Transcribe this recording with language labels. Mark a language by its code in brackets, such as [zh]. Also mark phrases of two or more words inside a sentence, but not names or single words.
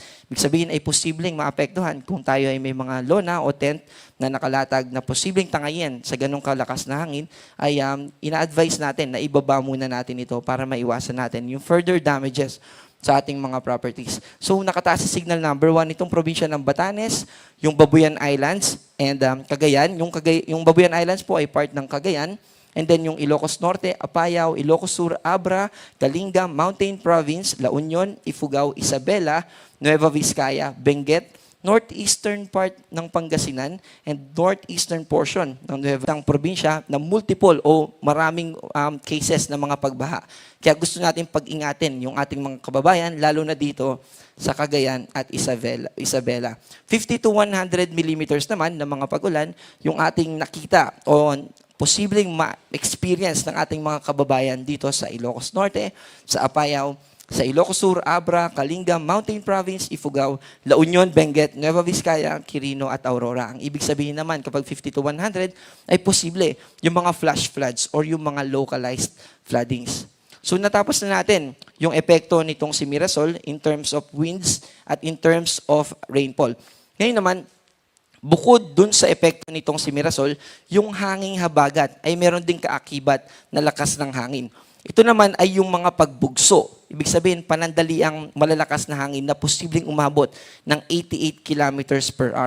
[tl] Ibig sabihin ay posibleng maapektuhan kung tayo ay may mga lona o tent na nakalatag na posibleng tangayin sa ganong kalakas na hangin, ay ina-advise natin na ibaba muna natin ito para maiwasan natin yung [en] further damages [tl] sa ating mga properties. So nakataas sa [en] signal number [tl] 1 itong probinsya ng Batanes, yung Babuyan Islands, and Cagayan. Yung Babuyan Islands po ay part ng Cagayan. And then yung Ilocos Norte, Apayao, Ilocos Sur, Abra, Kalinga, Mountain Province, La Union, Ifugao, Isabela, Nueva Vizcaya, Benguet, [en] northeastern part [tl] ng Pangasinan, [en] and northeastern portion [tl] ng probinsya na multiple o maraming cases ng mga pagbaha. Kaya gusto natin pag-ingatin yung ating mga kababayan, lalo na dito sa Cagayan at Isabela. [en] 50 to 100 millimeters [tl] naman ng mga pag-ulan yung ating nakita o posibleng ma-experience ng ating mga kababayan dito sa Ilocos Norte, sa Apayao, sa Ilocos Sur, Abra, Kalinga, Mountain Province, Ifugao, La Union, Benguet, Nueva Vizcaya, Quirino at Aurora. Ang ibig sabihin naman kapag 50 to 100 ay posible yung mga [en] flash floods [tl] or yung mga [en] localized floodings. [tl] So natapos na natin yung epekto nitong si Mirasol [en] in terms of winds [tl] at [en] in terms of rainfall. [tl] Ngayon naman, bukod dun sa epekto nitong si Mirasol, yung hanging habagat ay meron ding kaakibat na lakas ng hangin. Ito naman ay yung mga pagbugso. Ibig sabihin, panandali ang malalakas na hangin na posibleng umabot ng [en] 88 kilometers per hour.